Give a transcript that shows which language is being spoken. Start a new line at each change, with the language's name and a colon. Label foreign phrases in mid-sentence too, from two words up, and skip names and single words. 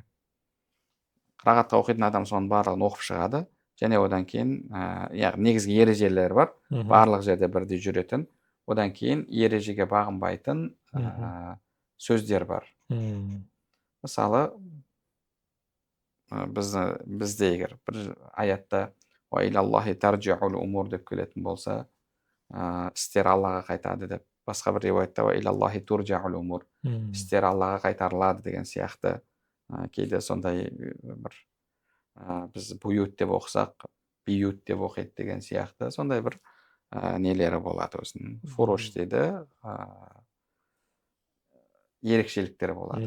Kazakh: Қырағатқа оқитын адам соның барлығын оқып шығады, және одан кейін яғни негізгі ережелер бар, барлық жерде бірдей жүретін. Одан кейін ережеге бағынбайтын сөздер бар. Мысалы, бізде егер бір аятта
Arabic: «وإلى الله ترجع الأمور»
Kazakh: деп келетін болса, істер Аллаға қайтады деп, басқа бір риуаятта
Arabic: «وإلى الله ترجع الأمور»,
Kazakh: істер Аллаға қайтарылады деген сияқты. Кейде сондай бір біз буют деп оқысақ, биют деп оқиды деген сияқты, сондай бір нелері болады өзінің. Фуруш дейді, ерекшеліктері болады.